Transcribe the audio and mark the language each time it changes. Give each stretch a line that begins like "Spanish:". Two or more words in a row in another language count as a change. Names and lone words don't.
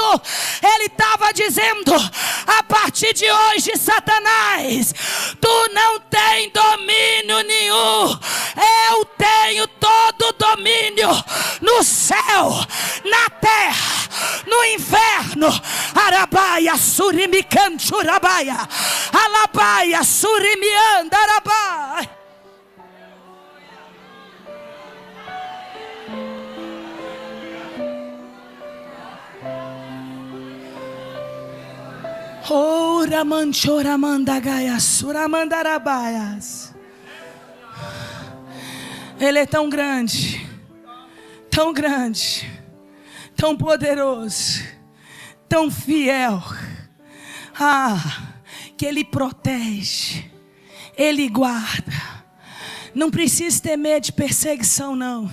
Portuguese: Ele estava dizendo: a partir de hoje, Satanás, tu não tem domínio nenhum. Eu tenho todo o domínio no céu, na terra, no inferno. Arabaia, surimicanchurabaia, alabaia, surimianda, arabaia. Ora manchora mandagaia, suramandarabaias. Ele é tão grande, tão grande, tão poderoso, tão fiel. Que Ele protege, Ele guarda. Não precisa ter medo de perseguição, não.